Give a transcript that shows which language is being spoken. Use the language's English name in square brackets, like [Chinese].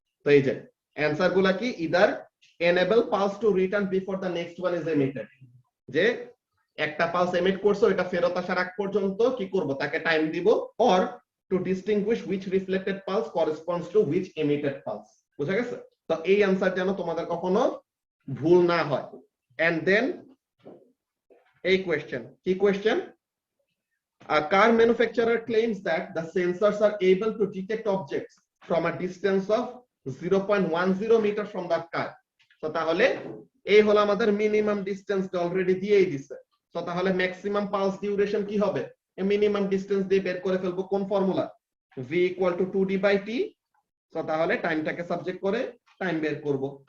[Bangla] তো এই যে অ্যানসার গুলা কি, [English] either enable pulse to return before the next one is emitted, [Bangla] যে একটা পালস এমিট করছো এটা ফেরত আসার আগ পর্যন্ত কি করব তাকে টাইম দিব, [English] Or to distinguish which reflected pulse corresponds to which emitted pulse. [Bangla] বুঝা গেছে? তো এই অ্যানসার যেন তোমাদের কখনো ভুল না হয়। [English] and then [Bangla] এই কোশ্চেন, কি question, [English] a car manufacturer claims that the sensors are able to detect objects from a distance of 0.10 meter from the car. [Bangla] তো তাহলে এই হলো আমাদের মিনিমাম ডিসটেন্স অলরেডি দিয়েই দিছে। তো তাহলে ম্যাক্সিমাম পালস ডিউরেশন কি হবে, মিনিমাম ডিসটেন্স দিয়ে বের করে ফেলবো কোন formula, v equal to 2d/t। তো তাহলে টাইমটাকে সাবজেক্ট করে টাইম বের করব।